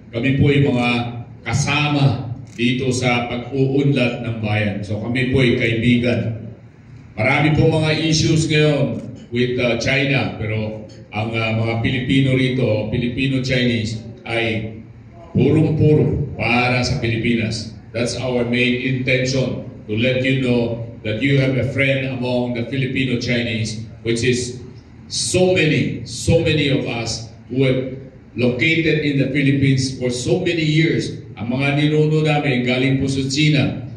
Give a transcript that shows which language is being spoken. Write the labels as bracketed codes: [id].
[tl] Kami po ay mga kasama dito sa pag-uunlad ng bayan. So kami po ay kaibigan. Marami po mga issues ngayon with China, pero ang mga Pilipino rito, Filipino-Chinese, ay purong-puro para sa Pilipinas. [en] That's our main intention, to let you know that you have a friend among the Filipino-Chinese, which is so many of us who have located in the Philippines for so many years. [tl] Ang mga ninuno namin galing po sa China.